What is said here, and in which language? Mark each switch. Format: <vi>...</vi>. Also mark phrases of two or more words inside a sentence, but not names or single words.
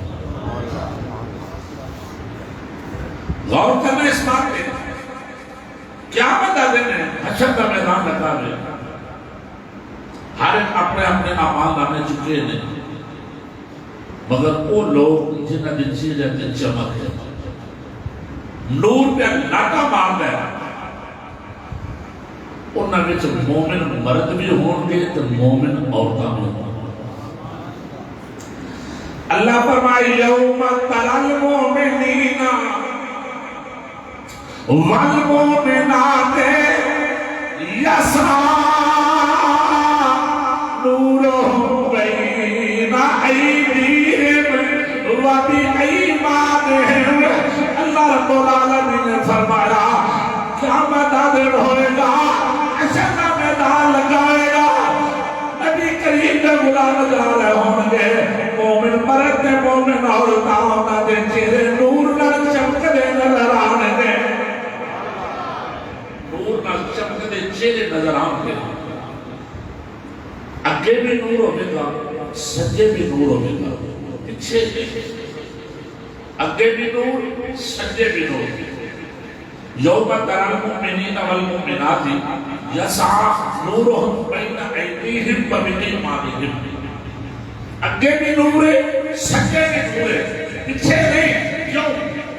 <pa>غور کرنا اس بات پہ قیامت آ دن ہے حشر کا میدان لگا ہے ہر ایک اپنے اپنے اعمال نامے چکے ہیں مگر وہ لوگ جنہاں دے چہرے تے چمک ہے نور پہ لاٹا ماردا ہے انہاں وچ مومن مرد بھی ہون گے تے مومن عورتاں بھی ہون اللہ فرمائے</pa> <ar>یوم تری المؤمنین والمؤمنات یسعی نورہم بین ایدیہم وبایمانہم اللہ رب</ar> <pa>العالمین نے فرمایا قیامت دن ہوئے گا حشر کا میدان لگائے گا نبی کریم کے غلام نظر آئے ہوں گے مومن مرد تے مومن عورتاں انہاں دے چہرے نور نال چمکدے نظر آنے گے نور نال چمکدے چہرے نظر آن گے اگے بھی نور ہوگے گا سجے بھی نور ہوگے گا پیچھے اگے بھی نور سجے بھی نور</pa> <ar>یوم تری المؤمنین والمؤمنات یسعی نورہم بین ایدیہم وبایمانہم</ar> <pa>اگے بھی نور ہے سجے بھی نور ہے پیچھے نہیں کیوں</pa>